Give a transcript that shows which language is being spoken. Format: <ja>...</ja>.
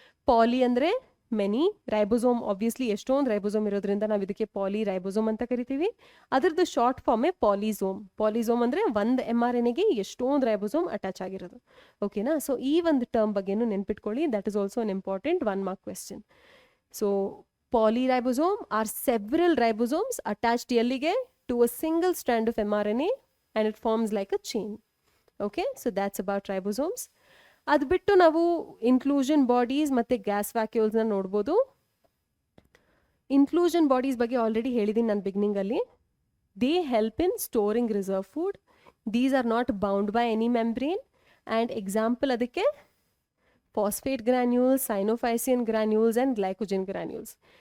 <kn>ಪಾಲಿ ಅಂದರೆ many, ribosome obviously ಎಷ್ಟೊಂದು ribosome ಇರೋದ್ರಿಂದ ನಾವು ಇದಕ್ಕೆ ಪಾಲಿ ರೈಬೋಸೋಮ್ ಅಂತ ಕರಿತೀವಿ. ಅದರದ್ದು ಶಾರ್ಟ್ ಫಾರ್ಮೇ ಪಾಲಿಸೋಮ್. ಪಾಲಿಸೋಮ್ ಅಂದರೆ ಒಂದು mRNAಗೆ ಎಷ್ಟೊಂದು ರೈಬೋಸೋಮ್ ಅಟ್ಯಾಚ್ ಆಗಿರೋದು. ಓಕೆನಾ? ಸೊ ಈ ಒಂದು ಟರ್ಮ್ ಬಗ್ಗೆನೂ ನೆನ್ಪಿಟ್ಕೊಳ್ಳಿ.</kn> <en>That is also an important 1 mark question. So polyribosome are several ribosomes attached ಎಲ್ಲಿಗೆ to a single strand of mRNA and it forms like a chain. Okay, so that's about ribosomes.</en> <kn>ಅದು ಬಿಟ್ಟು ನಾವು inclusion bodies ಮತ್ತು gas ವ್ಯಾಕ್ಯೂಲ್ಸ್ನ ನೋಡ್ಬೋದು. Inclusion bodies ಬಗ್ಗೆ already ಹೇಳಿದ್ದೀನಿ ನಾನು ಬಿಗಿನಿಂಗಲ್ಲಿ.</kn> <en>They help in storing reserve food. These are not bound by any membrane. And example ಅದಕ್ಕೆ phosphate granules, cyanophycean granules and glycogen granules.</en>